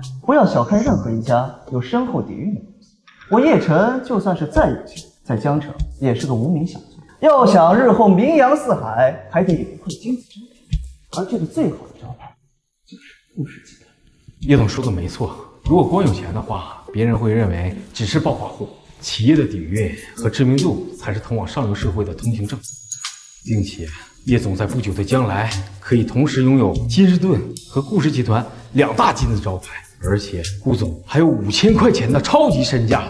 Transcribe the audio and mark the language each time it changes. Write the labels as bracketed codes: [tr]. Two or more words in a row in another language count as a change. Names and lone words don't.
[zh] 不要小看任何一家有深厚底蕴的公司，我叶晨就算是再有钱，在江城也是个无名小卒。要想日后名扬四海，还得有一块金字招牌，而这个最好的招牌就是顾氏集团。叶总说的没错，如果光有钱的话，别人会認為只是暴發戶。企業的底蘊和知名度才是通往上流社會的通行證，並且葉總在不久的將來可以同時擁有金士頓和顧氏集團2大金字招牌，而且顧總還有5000塊錢的超級身價。